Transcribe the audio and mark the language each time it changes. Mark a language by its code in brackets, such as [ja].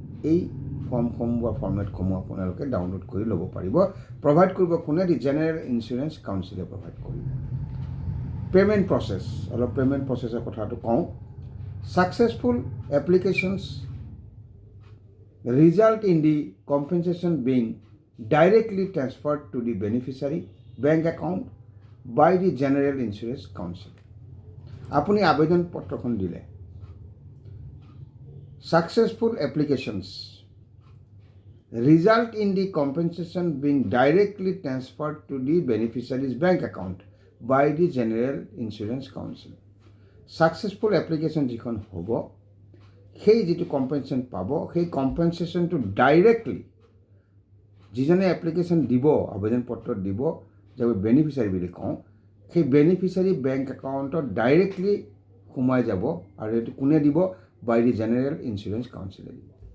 [as] এই ফৰ্মসমূহ বা ফৰ্মেটসমূহ আপোনালোকে ডাউনলোড কৰি ল'ব পাৰিব। প্ৰভাইড কৰিব কোনে? দি জেনেৰেল ইঞ্চুৰেঞ্চ কাউন্সিলে প্ৰভাইড কৰিব। পে'মেণ্ট প্ৰচেছ, অলপ পে'মেণ্ট প্ৰচেছৰ কথাটো কওঁ। [en] Successful applications result in the compensation being directly transferred to the beneficiary bank account by the General Insurance Council. [as] আপুনি আবেদন পত্ৰখন দিলে [en] successful applications result in the compensation being directly transferred to the beneficiary's bank account by the General Insurance Council. [as] Successful application যিখন হ'ব সেই যিটো compensation পাব সেই কম্পেনচেশ্যনটো ডাইৰেক্টলি যিজনে এপ্লিকেশ্যন দিব আবেদন পত্ৰত দিব যে বেনিফিচিয়াৰী বুলি কওঁ সেই বেনিফিচিয়াৰী বেংক একাউণ্টত ডাইৰেক্টলি সোমাই যাব আৰু এইটো কোনে দিব বাই দি জেনেৰেল ইঞ্চুৰেঞ্চ কাউন্সিলে দিব